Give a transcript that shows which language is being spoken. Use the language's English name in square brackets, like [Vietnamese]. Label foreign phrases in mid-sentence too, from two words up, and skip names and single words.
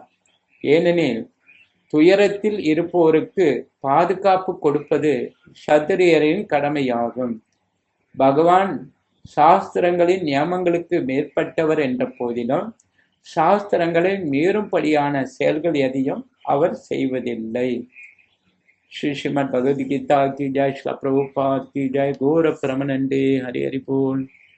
[Tamil] ஏனெனில் துயரத்தில் இருப்போருக்கு பாதுகாப்பு கொடுப்பது சத்திரியரின் கடமையாகும். பகவான் சாஸ்திரங்களின் நியமங்களுக்கு மேற்பட்டவர் என்ற போதிலும் சாஸ்திரங்களை மீறும்படியான செயல்கள் எதையும் அவர் செய்வதில்லை. [Hindi] श्री श्रीमद् भगवद गीता की जय, श्री प्रभुपाद की जय, गौर परमानंदे हरि हरि बोल।